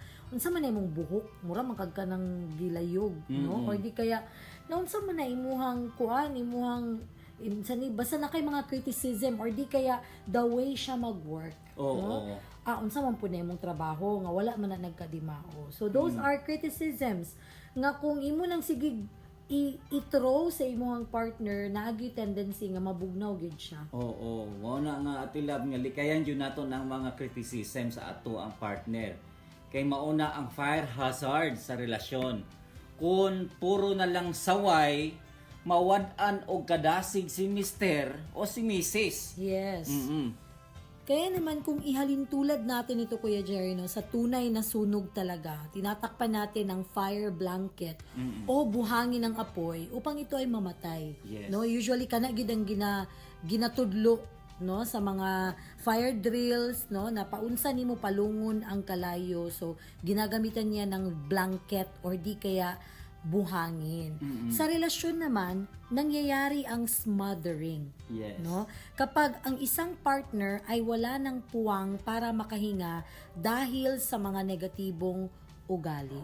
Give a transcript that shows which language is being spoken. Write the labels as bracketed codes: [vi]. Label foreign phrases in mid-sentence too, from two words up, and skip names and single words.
[ceb] Unsa man imong buhok, mura man kag kanang gilayog, no? Or di kaya na unsa man na imuhang kuan, imuhang basta na kay mga criticism or di kaya [en] the way [ceb] siya mag-work. Oo. No? Unsa man po na imong trabaho nga wala man na nagkadimao. So [en] those are criticisms [ceb] nga kung imo nang sige i-throw sa imong partner naagi tendency nga mabugnaw gid siya. Oo, mao na nga atilab nga likayan jud nato ng mga criticism sa ato ang partner. Kay mauna ang [en] fire hazard [ceb] sa relasyon. Kung puro na lang saway, mawad-an og kadasig si Mister o si Mrs. Yes. Mm-mm. [tl] Kaya naman kung ihalintulad natin ito Kuya Jerry no, sa tunay na sunog talaga, tinatakpan natin ng [en] fire blanket [tl] o buhangin ng apoy upang ito ay mamatay. Yes. [hil] No, usually kana gid ang ginatudlo no sa mga [en] fire drills [hil] no na paunsa nimo palungon ang kalayo. [tl] So ginagamitan niya ng blanket or di kaya buhangin. Sa relasyon naman, nangyayari ang smothering. Yes. No? Kapag ang isang partner ay wala ng puwang para makahinga dahil sa mga negatibong ugali.